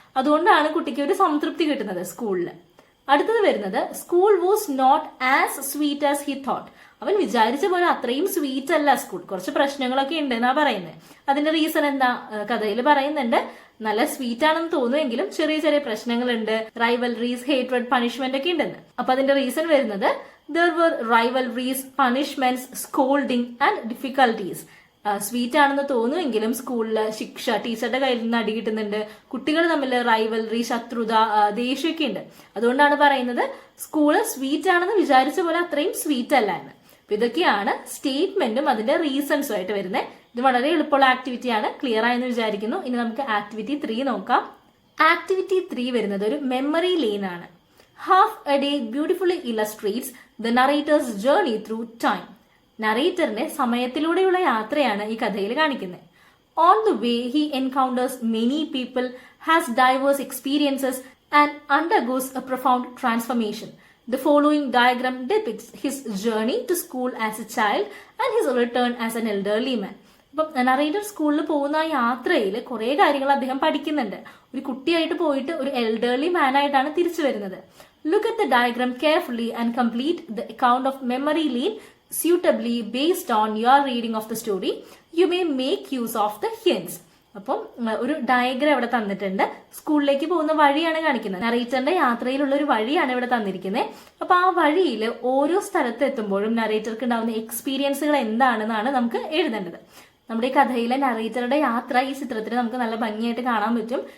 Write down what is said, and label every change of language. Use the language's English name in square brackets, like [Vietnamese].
[Malayalam] അതുകൊണ്ടാണ് കുട്ടിക്ക് ഒരു സംതൃപ്തി കിട്ടുന്നത് സ്കൂളിൽ. അടുത്തത് വരുന്നത് [English] School was not as sweet as he thought. [Malayalam] അവൻ വിചാരിച്ച പോലെ അത്രയും സ്വീറ്റ് അല്ല സ്കൂൾ, കുറച്ച് പ്രശ്നങ്ങളൊക്കെ ഉണ്ട് എന്നാ പറയുന്നത്. അതിന്റെ റീസൺ എന്താ? കഥയിൽ പറയുന്നുണ്ട് നല്ല സ്വീറ്റ് ആണെന്ന് തോന്നുമെങ്കിലും ചെറിയ ചെറിയ പ്രശ്നങ്ങളുണ്ട്, റൈവൽറീസ്, ഹേറ്റ്രഡ്, പണിഷ്മെന്റ് ഒക്കെ ഉണ്ടെന്ന്. അപ്പൊ അതിന്റെ റീസൺ വരുന്നത് [English] there were rivalries, punishments, scolding and difficulties. [Malayalam] Sweet ആണെന്ന് തോന്നുമെങ്കിലും സ്കൂളില് ശിക്ഷ, ടീച്ചറുടെ കയ്യിൽ നിന്ന് അടി കിട്ടുന്നുണ്ട്, കുട്ടികൾ തമ്മിൽ റൈവൽറി, ശത്രുത, ദേഷ്യമൊക്കെ ഉണ്ട്. അതുകൊണ്ടാണ് പറയുന്നത് സ്കൂള് സ്വീറ്റ് ആണെന്ന് വിചാരിച്ച പോലെ അത്രയും സ്വീറ്റ് അല്ല എന്ന്. അപ്പൊ ഇതൊക്കെയാണ് സ്റ്റേറ്റ്മെന്റും അതിന്റെ റീസൺസും ആയിട്ട് വരുന്നത്. ഇത് വളരെ എളുപ്പമുള്ള ആക്ടിവിറ്റിയാണ്. ക്ലിയർ ആയെന്ന് വിചാരിക്കുന്നു. ഇനി നമുക്ക് ആക്ടിവിറ്റി 3 നോക്കാം. ആക്ടിവിറ്റി 3 വരുന്നത് ഒരു മെമ്മറി ലെയിൻ ആണ്. [English] Half a day beautifully illustrates the narrator's journey through time. [Malayalam] നറേറ്ററിന്റെ സമയത്തിലൂടെയുള്ള യാത്രയാണ് ഈ കഥയിൽ കാണിക്കുന്നത്. [English] On the way he encounters many people, has diverse experiences and undergoes a profound transformation. The following diagram depicts his journey to school as a child and his return as an elderly man. [Malayalam] അപ്പം narrator സ്കൂളിൽ പോകുന്ന ആ യാത്രയിൽ കുറെ കാര്യങ്ങൾ അദ്ദേഹം പഠിക്കുന്നുണ്ട്. ഒരു കുട്ടിയായിട്ട് പോയിട്ട് ഒരു എൽഡർലി മാൻ ആയിട്ടാണ് തിരിച്ചു വരുന്നത്. [English] Look at the diagram carefully and complete the account of memory lane suitably based on your reading of the story. You may make use of the hints. [Malayalam] അപ്പം ഒരു ഡയഗ്രാം ഇവിടെ തന്നിട്ടുണ്ട്. സ്കൂളിലേക്ക് പോകുന്ന വഴിയാണ് കാണിക്കുന്നത്. നറേറ്ററിന്റെ യാത്രയിലുള്ള ഒരു വഴിയാണ് ഇവിടെ തന്നിരിക്കുന്നത്. അപ്പൊ ആ വഴിയിൽ ഓരോ സ്ഥലത്ത് എത്തുമ്പോഴും നറേറ്റർക്ക് ഉണ്ടാവുന്ന എക്സ്പീരിയൻസുകൾ എന്താണെന്നാണ് നമുക്ക് എഴുതേണ്ടത്. നമ്മുടെ ഈ കഥയിലെ നറേറ്ററുടെ യാത്ര ഈ ചിത്രത്തിൽ നമുക്ക് നല്ല ഭംഗിയായിട്ട് കാണാൻ പറ്റും.